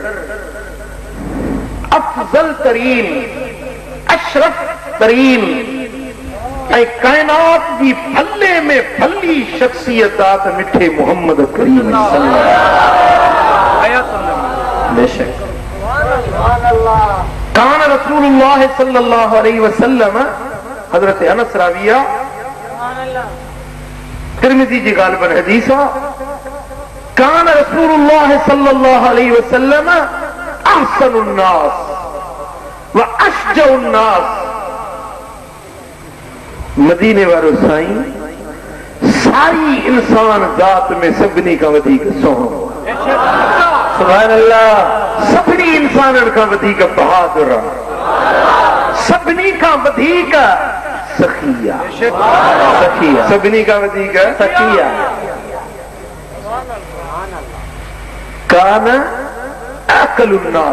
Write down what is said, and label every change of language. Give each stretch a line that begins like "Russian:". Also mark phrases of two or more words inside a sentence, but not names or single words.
Sindhi: अफज़ल तरीन अशरफ तरीन ऐं काइनात जी फल्ले में फल्ली शख्सियतात मिठे मोहम्मद करीम बेशक
Arabic: كان رسول الله صلى الله عليه وسلم
Sindhi: हजरत अनस राविया तिरमिज़ी जी ग़ालिबन हदीस
Arabic: كان رسول الله صلى الله عليه وسلم أحسن الناس وأشجع الناس.
Sindhi: मदीने वारो साईं सारी इंसान जात में सभिनी का वधीक सोहणो
Arabic: سبحان الله.
Sindhi: सभिनी इंसाननि खां वधीक बहादुर सभिनी खां वधीक सखिया सखिया सभिनी खां वधीक सखिया
Arabic: كان أعقل الناس.